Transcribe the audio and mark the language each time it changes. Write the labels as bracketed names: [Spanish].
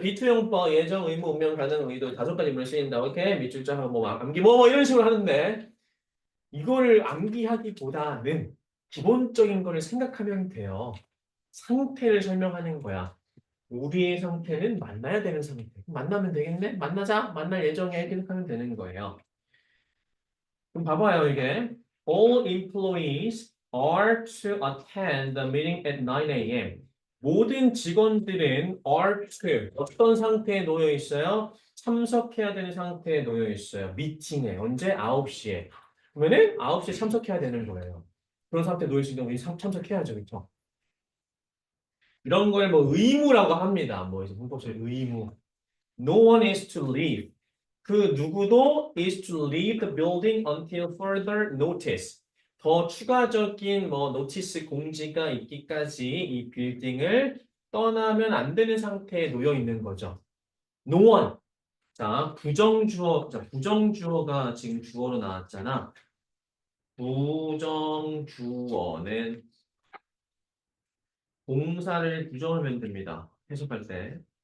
[Korean] 비투용법, 예정, 의무, 운명, 가능, 의도 5가지 문을 쓰인다. 이렇게 밑줄 쫙 하고 뭐 암기 뭐 이런 식으로 하는데 이거를 암기하기보다는 기본적인 거를 생각하면 돼요. 상태를 설명하는 거야. 우리의 상태는 만나야 되는 상태. 만나면 되겠네? 만나자. 만날 예정이야. 이렇게 생각하면 되는 거예요. 그럼 봐봐요, 이게. [English] All employees are to attend the meeting at 9 a.m. [Korean] 모든 직원들은 are to 어떤 상태에 놓여 있어요? 참석해야 되는 상태에 놓여 있어요. 미팅에. 언제? 9시에. 그러면은 9시에 참석해야 되는 거예요. 그런 상태에 놓여 있으면 우리 참석해야죠. 그렇죠? 이런 걸 뭐 의무라고 합니다. 뭐 이제 문법적인 의무. [English] No one is to leave. [Korean] 그 누구도 [English] is to leave the building until further notice. [Korean] 더 추가적인 뭐 노티스 공지가 있기까지 이 빌딩을 떠나면 안 되는 상태에 놓여 있는 거죠. [English] No one. [Korean] 자, 부정주어, 자, 부정주어가 지금 주어로 나왔잖아. 부정주어는 동사를 부정하면 됩니다. 해석할 때.